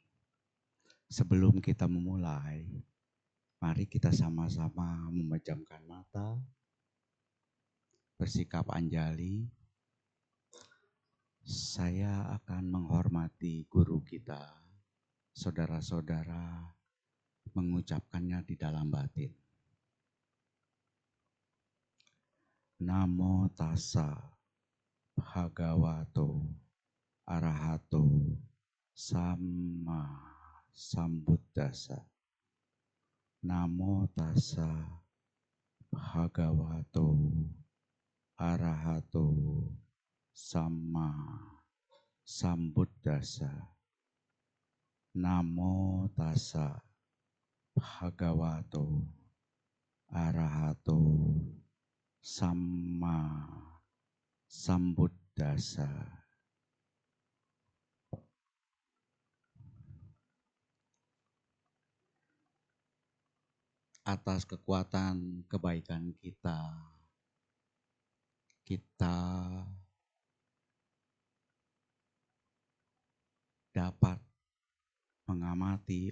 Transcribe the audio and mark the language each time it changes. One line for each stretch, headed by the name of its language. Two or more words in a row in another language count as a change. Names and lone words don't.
Indonesian: Sebelum kita memulai, mari kita sama-sama memejamkan mata, bersikap anjali. Saya akan menghormati guru kita, saudara-saudara mengucapkannya di dalam batin.
Pali: Namo tassa bhagavato arahato sama sambuddhassa. Namo tassa bhagavato arahato sama sambuddhassa. Namo tassa bhagavato arahato sama sambuddhassa.
Indonesian: Atas kekuatan kebaikan kita dapat mengamati